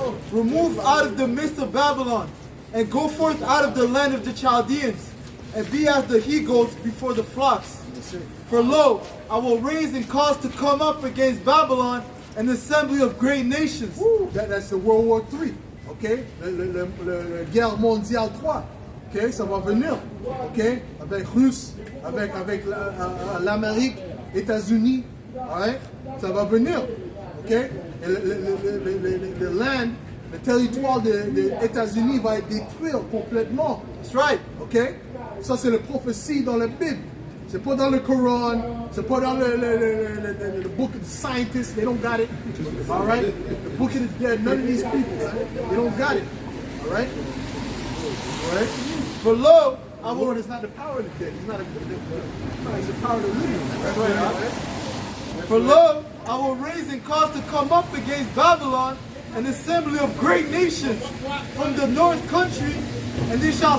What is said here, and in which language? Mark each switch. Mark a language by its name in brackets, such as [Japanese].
[English] Remove out of the midst of Babylon, and go forth out of the land of the Chaldeans, and be as the he-goats before the flocks. For lo, I will raise and cause to come up against Babylon an assembly of great nations. That's the World War III. Okay? [French] La guerre mondiale 3. Ok, ça va venir, ok, avec Russes, avec l'Amérique, États-Unis, [English] right? [French] Ça va venir, ok. Le land, le territoire des États-Unis va être détruit complètement. [English] That's right, [French] ok. Ça c'est la prophétie dans la Bible. C'est pas dans le Quran. C'est pas dans [English] the book of the scientists. They don't got it. All right? The book of the dead. None of these people, they don't got it. All right? All right? For lo, Our Lord is not the power of the dead. He's not he's the power of the living. That's right. For lo, I will raise and cause to come up against Babylon an assembly of great nations from the north country, and they shall